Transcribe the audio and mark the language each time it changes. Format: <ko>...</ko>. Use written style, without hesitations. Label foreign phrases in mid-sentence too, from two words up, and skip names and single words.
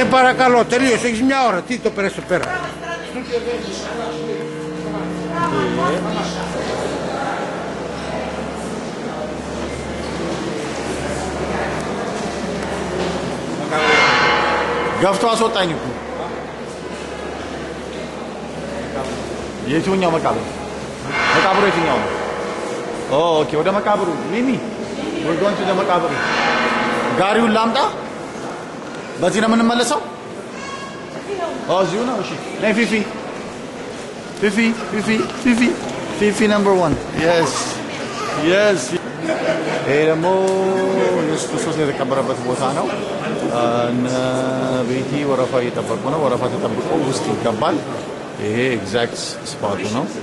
<el>Σε παρακαλώ, τελείωσε, έχεις μια ώρα, τι το πέρασε πέρα.</el> <am>ገፍቶ አስወጣኝ እኮ የትኛው መቃብር የትኛው ነው? ኦኬ ወደ መቃብሩ ሚሚ</am> <en>we're going to the</en> <am>መቃብሩ ጋሪውን ላምጣ በዚህ ነው የምንመለሰው እዚሁ ነው እሺ ነይ ፊፊ</am> <en>number 1 yes</en> <am>ይሄ ደግሞ ኢየሱስ ክርስቶስ የተቀበረበት ቦታ ነው እነ ቤቲ ወረፋ እየጠበቁ ነው ወረፋ ተጠብቆ ውስጥ ይገባል ይሄ</am> <en>exact spot</en> <am>ነው</am>